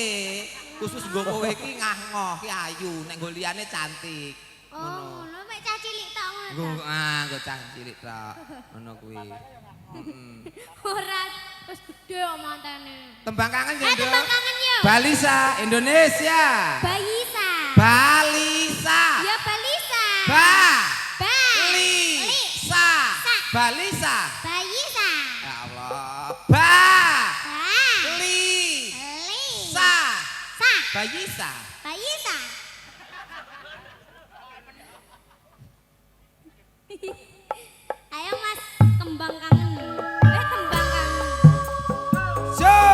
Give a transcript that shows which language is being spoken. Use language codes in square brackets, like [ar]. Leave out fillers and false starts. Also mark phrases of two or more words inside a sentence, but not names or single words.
[jv] Khusus nggo kowe iki ngah-ngoh ki ayu, nek nggo liyane cantik. Oh, ngono mek cah cilik tok ngono. Nggo ta? nggo cah cilik tok. Ngono kuwi. Ora wis gedhe kok mantene. Tembang kangen ya, Nduk. Tembang kangen yo. Balisa Indonesia. Balisa. Balisa. Ya Balisa. Ba. Ba. Li. Sa. Balisa. Balisa. Ya Allah. Ba. Ba. Li. Li. Sa. Sa. Balisa. Balisa. Ayo Mas, tembang kangen. Tembang kangen. So.